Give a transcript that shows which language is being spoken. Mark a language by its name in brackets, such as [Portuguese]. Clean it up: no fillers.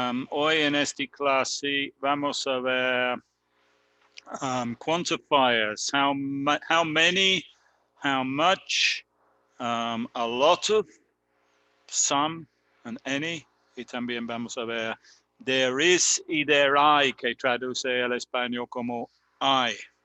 [Spanish] Hoy en esta clase vamos a ver quantifiers. [English] How many, how much, a lot of, some, and any. [Spanish] Y también vamos a ver [English] there is [Spanish] y there hay, que traduce al español como hay.